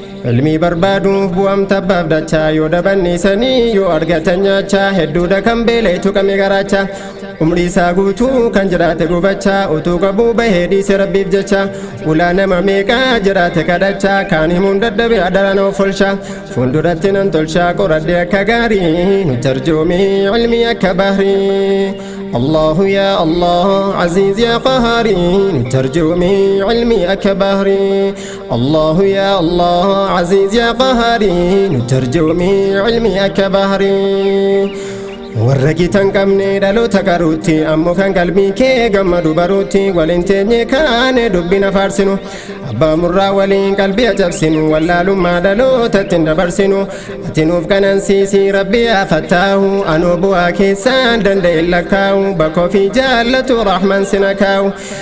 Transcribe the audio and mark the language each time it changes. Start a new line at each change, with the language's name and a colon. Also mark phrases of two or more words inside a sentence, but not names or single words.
Oromo: Ilmii barbaaduuf bu'amta abbaaf dachaa, yoo dabanni sanii yoo argatan nyaachaa, hedduudha kan beela'e tuqame garaacha. Umrii isaa guutuu kan jiraate gubachaa, utuu qabuu bahee dhiise Rabbiif jecha. Ulaa nama meeqaa jiraate kadhachaa, kaan himuun dadhabe adara na of oolchaa. Fuulduratti nan tolchaa, qoradhe akka gaarii, nu tarjuumii ilmii akka bahri.
Arabic: الله يا الله، عزيز يا قهاري،
Oromo: nu tarjuumii ilmii akka bahri.
Arabic: الله يا الله، عزيز يا قهاري،
Oromo: nu tarjuumii ilmii akka bahri. Warra gitan qabne dhaloota qaruutti, ammoo kan qalbii kee gammadu baruutti, waliin teenye kaane dubbina faarsinu. Abbaa murraa waliin qalbii ajabsinu, wallaalummaa dhalootatti hin dabarsinu. Ati nuuf qanansiisi Rabbi yaa Fattaahu, anoo bu'aa keessaan danda'e lakkaa'u, bakka ofii jaallatu Rahman sina kaa'u.